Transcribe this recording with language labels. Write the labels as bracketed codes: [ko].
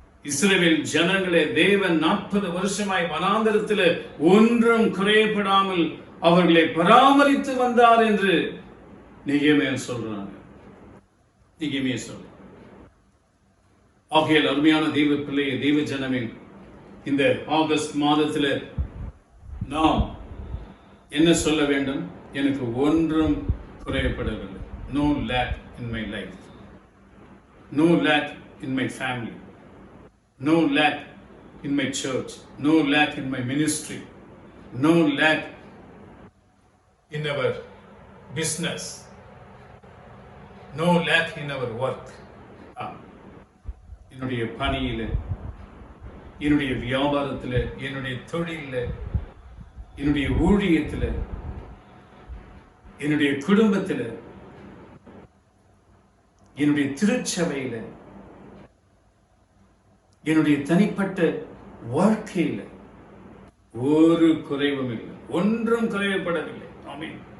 [ta] இஸ்ரவேல் ஜனங்களே, தேவன் 40 வருஷமாய் வனாந்தரத்தில் ஒன்றும் குறைபடாமல் அவர்களை பராமரித்து வந்தார் என்று நெகேமியா சொல்றாங்க. ஆகையால் அருமையான தெய்வ பிள்ளையை, தெய்வ ஜனமே, இந்த ஆகஸ்ட் மாதத்தில் நாம் என்ன சொல்ல வேண்டும்? எனக்கு ஒன்றும் குறையப்படவில்லை. [en] No lack in my life, no lack in my family, no lack in my church, no lack in my ministry, no lack in our business, no lack in our work. [ta] என்னுடைய பணியில், என்னுடைய வியாபாரத்தில், என்னுடைய தொழிலில், என்னுடைய ஊழியத்தில், என்னுடைய குடும்பத்தில், என்னுடைய திருச்சபையில், என்னுடைய தனிப்பட்ட வாழ்க்கையில் ஒரு குறைவும் இல்லை, ஒன்றும் குறையப்படவில்லை. ஆமென்.